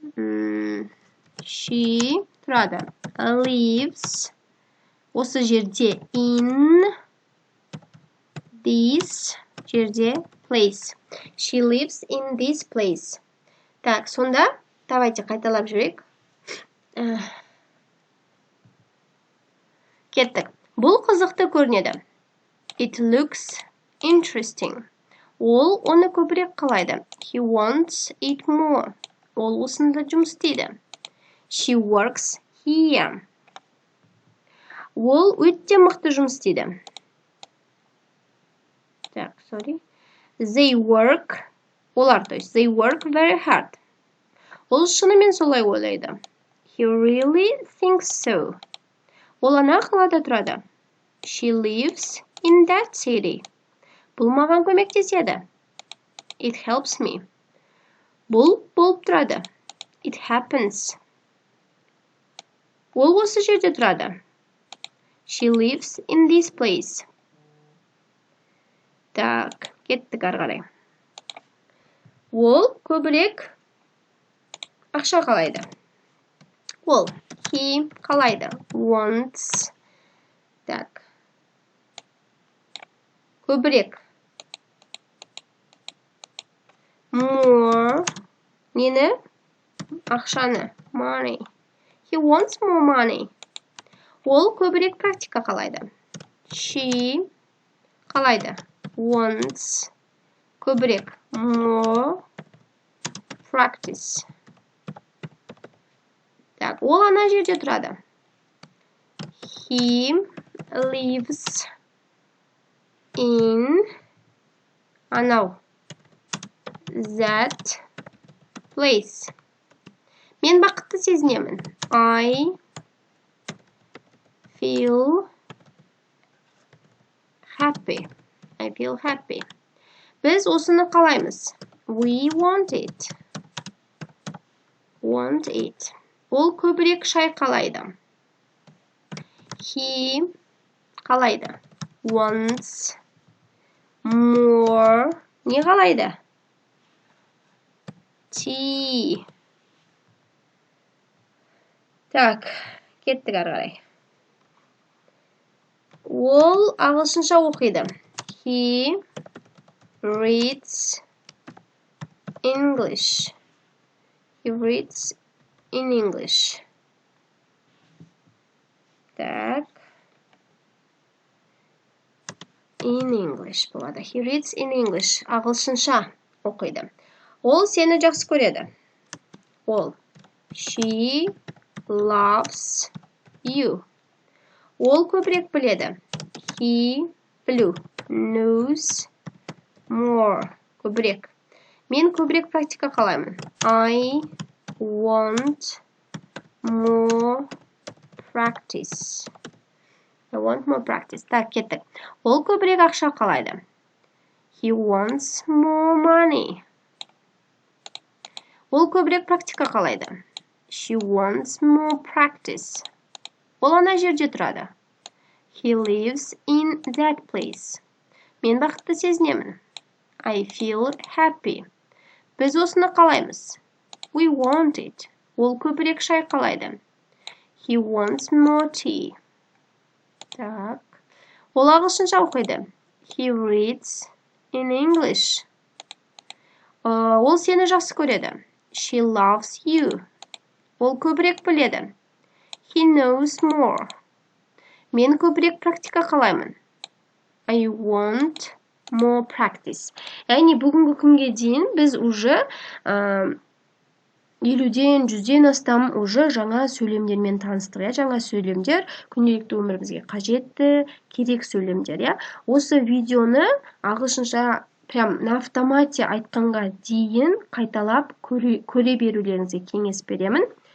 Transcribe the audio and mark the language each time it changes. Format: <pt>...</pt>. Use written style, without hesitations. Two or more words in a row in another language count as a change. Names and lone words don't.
<en>She тұрады. Lives.</en> <kk>Осы жерде.</kk> <en>In this жерде. Place. She lives in this place.</en> <kk>Так, сонда, давайте қайталап жүрек. Кеттік. Бұл қызықты көрінеді.</kk> <en>It looks interesting.</en> <kk>Ол оны көбірек қалайды.</kk> <en>He wants it more.</en> <kk>Ол осында жұмыс істейді.</kk> <en>She works here.</en> <kk>Ол өте мықты жұмыс істейді.</kk> <ru>Так,</ru> <en>sorry. They work.</en> <kk>Олар,</kk> <ru>то есть,</ru> <en>they work very hard.</en> <kk>Ол шынымен солай ойлайды.</kk> <en>He really thinks so.</en> <kk>Ол ана қалада тұрады.</kk> <en>She lives in that city.</en> <kk>Бұл маған көмектеседі.</kk> <en>It helps me.</en> <kk>Бұл болып тұрады.</kk> <en>It happens.</en> <kk>Ол осы жерде тұрады.</kk> <en>She lives in this place.</en> <kk>Так, кеттік ары қарай. Ол көбірек ақша қалайды. Ол, he қалайды. Wants. Так. Көбірек. More. Нені? Ақшаны.</kk> <en>Money. He wants more money.</en> <kk>Ол көбірек практика қалайды. She қалайды.</kk> <en>Wants.</en> <kk>Көбірек.</kk> <en>More practice.</en> <kk>Так, ол ана жерде тұрады.</kk> <en>He lives in анау that place.</en> <kk>Мен бақытты сезінемін.</kk> <en>I feel happy. I feel happy.</en> <kk>Біз осыны қалаймыз.</kk> <en>We want it. Want it.</en> <kk>Ол көбірек шай қалайды. He қалайды.</kk> <en>Wants more.</en> <kk>Не қалайды? Tea. Так, кеттік ары қарай. Ол ағылшынша оқиды.</kk> <en>He reads English. He reads in English.</en> <kk>Так.</kk> <en>In English</en> <kk>болады.</kk> <en>He reads in English.</en> <kk>Ағылшынша оқиды. Ол сені жақсы көреді. Ол.</kk> <en>She loves you.</en> <kk>Ол көбірек біледі.</kk> <en>He knows more.</en> <kk>Көбірек. Мен көбірек практика қалаймын.</kk> <en>I want more practice. I want more practice.</en> <kk>Так, кеттік. Ол көбірек ақша қалайды.</kk> <en>He wants more money.</en> <kk>Ол көбірек практика қалайды.</kk> <en>She wants more practice.</en> <kk>Ол ана жерде тұрады.</kk> <en>He lives in that place.</en> <kk>Мен бақытты сезінемін.</kk> <en>I feel happy.</en> <kk>Біз осыны қалаймыз.</kk> <en>We want it.</en> <kk>Ол көбірек шай қалайды.</kk> <en>He wants more tea.</en> <kk>Так. Ол ағылшынша оқиды.</kk> <en>He reads in English.</en> <kk>Ол сені жақсы көреді.</kk> <en>She loves you.</en> <kk>Ол көбірек біледі.</kk> <en>He knows more.</en> <kk>Мен көбірек практика қалаймын.</kk> <en>I want more practice.</en> <kk>Яғни бүгінгі күнге дейін біз уже 50-ден 100-ден астам уже жаңа сөйлемдермен таныстық. Жаңа сөйлемдер күнделікті өмірімізге қажетті, керек сөйлемдер. Осы видеоны ағылшынша</kk> <ru>прям на автомате</ru> <kk>айтқанға дейін қайталап көре берулеріңізге кеңес беремін.</kk>